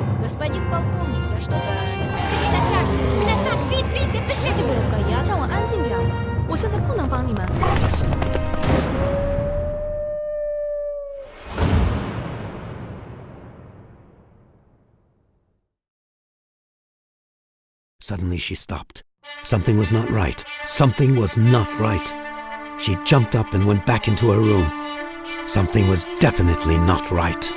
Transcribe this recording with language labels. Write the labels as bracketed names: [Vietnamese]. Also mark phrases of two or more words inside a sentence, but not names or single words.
[Russian] Господин полковник, я что-то нашел. Именно так, вид, напишите. [Chinese] 这个呀，让我安静点。我现在不能帮你们。 [English] Destiny was cruel. Suddenly she stopped. Something was not right. Something was not right. She jumped up and went back into her room. Something was definitely not right.